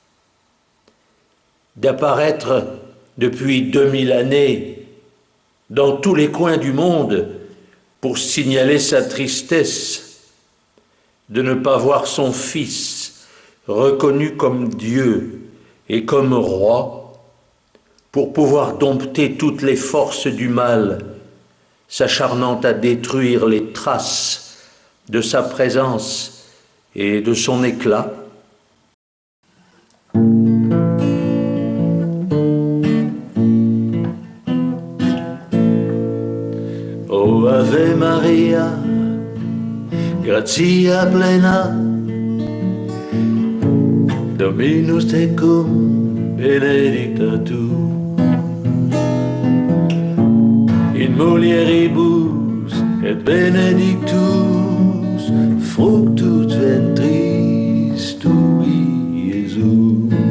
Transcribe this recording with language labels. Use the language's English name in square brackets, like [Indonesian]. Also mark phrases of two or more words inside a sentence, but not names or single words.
[French] d'apparaître depuis 2000 années dans tous les coins du monde pour signaler sa tristesse de ne pas voir son Fils reconnu comme Dieu et comme roi, pour pouvoir dompter toutes les forces du mal, s'acharnant à détruire les traces de sa présence et de son éclat. [Latin] Oh Ave Maria, gratia plena, Dominus tecum, benedicta tu, in mulieribus et benedictus fructus ventris tui, Iesus.